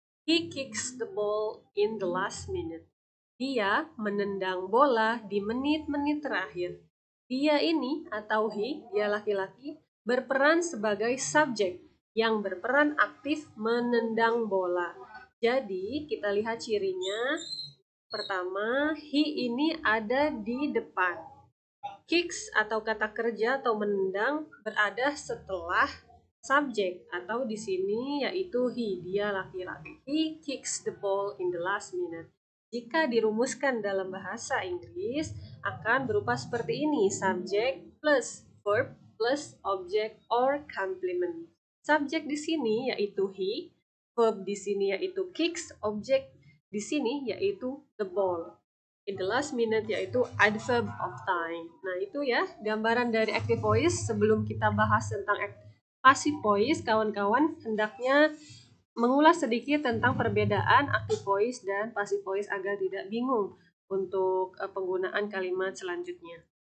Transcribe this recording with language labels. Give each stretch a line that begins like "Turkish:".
English: He kicks the ball in the last minute.
Indonesian: Dia menendang bola di menit-menit terakhir. Dia ini atau dia laki-laki berperan sebagai subjek yang berperan aktif menendang bola. Jadi kita lihat cirinya. Pertama, he ini ada di depan. Kicks atau kata kerja atau menendang berada setelah subjek atau di sini yaitu he, dia laki-laki.
English: He kicks the ball in the last minute.
Indonesian: Jika dirumuskan dalam bahasa Inggris akan berupa seperti ini,
English: subject plus verb plus object or complement.
Indonesian: Subjek di sini yaitu he, verb di sini yaitu kicks, object di sini yaitu the ball.
English: In the last minute yaitu adverb of time.
Indonesian: Nah, itu ya gambaran dari active voice. Sebelum kita bahas tentang passive voice, kawan-kawan hendaknya mengulas sedikit tentang perbedaan active voice dan passive voice agar tidak bingung untuk penggunaan kalimat selanjutnya.